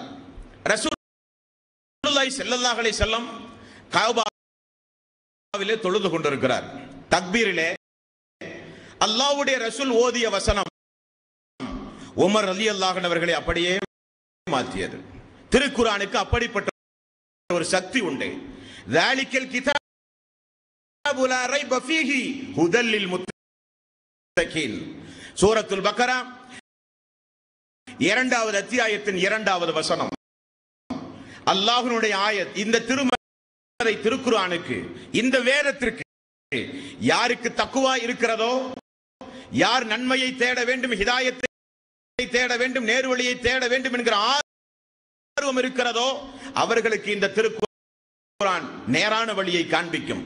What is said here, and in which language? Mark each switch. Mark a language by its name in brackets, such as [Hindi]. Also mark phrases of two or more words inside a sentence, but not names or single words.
[Arabic] رسول الله صلى الله عليه وسلم [Tamil] காபாவிலே தொழுது கொண்டிருக்கிறார். தக்பீரிலே அல்லாஹ்வுடைய ரசூல் ஓதிய வசனம் உமர் [Arabic] رضي الله عنه [Tamil] அவர்களை அப்படியே மாற்றியது. திருக்குர்ஆனுக்கு அப்படிப்பட்ட ஒரு சக்தி உண்டு. [Arabic] ذَلِكَ الْكِتَابُ لَا رَيْبَ فِيهِ هُدًى لِلْمُتَّقِينَ. [Tamil] சூரத்துல் பக்ரா 2வது அத்தியாயத்தின் 2வது வசனம். அல்லாஹ்வுடைய ஆயத். இந்த திருக்குர்ஆனுக்கு, இந்த வேதத்திற்கு யாருக்கு தக்வா இருக்கிறதோ, யார் நன்மையை தேட வேண்டும், ஹிதாயத்தை தேட வேண்டும், நேர்வழியை தேட வேண்டும் என்கிற ஆர்வம் இருக்கிறதோ அவர்களுக்கு இந்த திருக்குர்ஆன் நேரான வழியை காண்பிக்கும்.